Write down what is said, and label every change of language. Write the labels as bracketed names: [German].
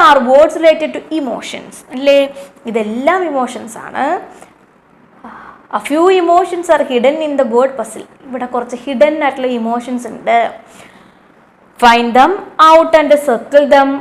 [English] are words related to emotions. അല്ലേ? [Malayalam] ഇതെല്ലാം emotions ആണ്. [English] A few emotions are hidden in the word puzzle. [Malayalam] ഇവിടെ കുറച്ച് ഹിഡൻ ആയിട്ടുള്ള ഇമോഷൻസ് ഉണ്ട്. [English] Find them out and circle them.